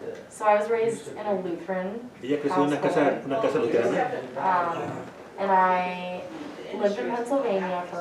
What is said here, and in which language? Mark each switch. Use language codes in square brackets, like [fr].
[en] So I was raised in a Lutheran, [es] Ella creció en una casa luterana. [en] and I lived in Pennsylvania for a